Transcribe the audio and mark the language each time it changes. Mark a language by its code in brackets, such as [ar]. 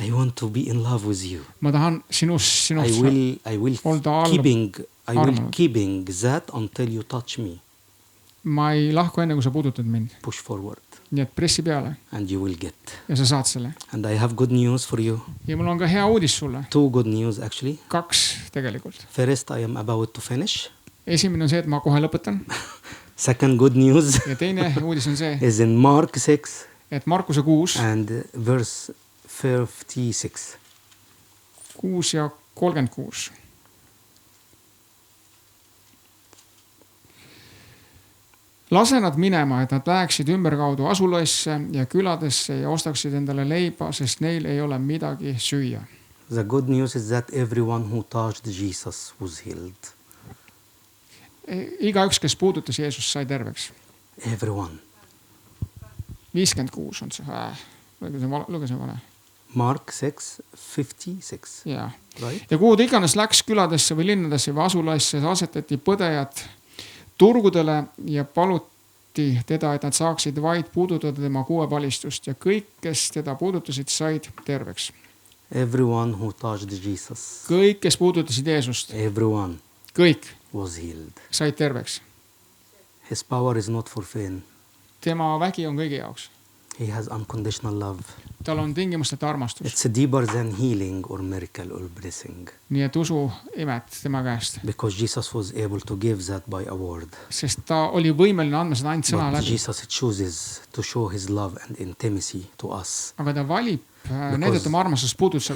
[en] I want to be in love with you. [et] Ma tahan sinust [en] I will [et] olda [en] keeping that until you touch me. [et] Ma ei lahku enne, kui sa puudutad mind. [en] Push forward [et] Nii et pressi peale [en] and you will get. [et] ja sa saad selle. [en] And I have good news for you. [et] Ja mul on ka hea uudis sulle. [en] 2 good news actually. [et] 2 tegelikult. [en] First, I am about to finish. [et] Esimene on see, et ma kohe lõpetan. [en] Second good news [et] Ja teine uudis on see, [en] is in Mark 6 [et] et Markuse 6 [en] and verse 56. [et] 6 ja 36. Lase nad minema, et nad läheksid ümberkaudu asulaisse ja küladesse ja ostaksid endale leiba, sest neil ei ole midagi süüa. [en] The good news is that everyone who touched Jesus was healed. [et] Igaüks, kes puudutas Jeesust, sai terveks. [en] Everyone. [et] 56 on see. Lugesin vale. [en] Mark 6, 56. [et] Ja. [en] Right? [et] Ja kuhu ta iganes läks küladesse või linnadesse või asulaisse, asetati põdejad turgudele ja paluti teda, et nad saaksid vaid puudutada tema kuuepalistust ja kõik, kes teda puudutasid, said terveks. [en] Everyone who touched Jesus, [et] Kõik, kes puudutasid Jeesust, [en] everyone [et] kõik [en] was healed. [et] said terveks. [en] His power is not for fame. [et] Tema vägi on kõigi jaoks. [en] He has unconditional love. [et] Tal on tingimusteta armastus. [en] It's deeper than healing or miracle or blessing. [et] Nii et usu imet tema käest. [en] Because Jesus was able to give that by a word. [et] Sest ta oli võimeline andma seda ainult sõna [en] But [et] läbi. [en] Jesus chooses to show his love and intimacy to us. [et] Aga ta valib näidata oma armastust puudutuse